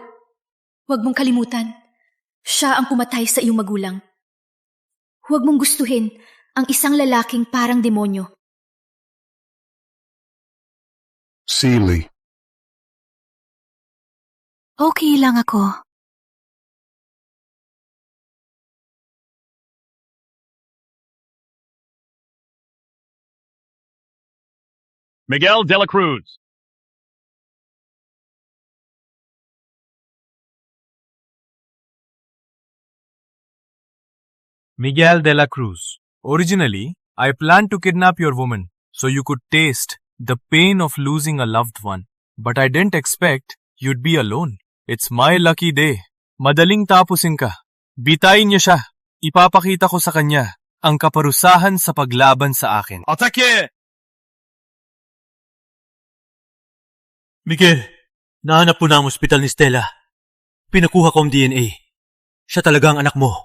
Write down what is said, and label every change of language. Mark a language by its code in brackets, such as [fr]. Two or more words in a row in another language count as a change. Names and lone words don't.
[tl] Huwag mong kalimutan. Siya ang pumatay sa iyong magulang. Huwag mong gustuhin ang isang lalaking parang demonyo. [en] Silly. [tl] Okay lang ako. Miguel de la Cruz. Miguel de la Cruz. [en] Originally, I planned to kidnap your woman so you could taste the pain of losing a loved one. But I didn't expect you'd be alone. It's my lucky day. [tl] Madaling tapusin ka. Bitayin niyo siya. Ipapakita ko sa kanya ang kaparusahan sa paglaban sa akin. Atake! Miguel, nahanap po na ang ospital ni Stella. Pinakuha ko ang DNA. Siya talaga ang anak mo.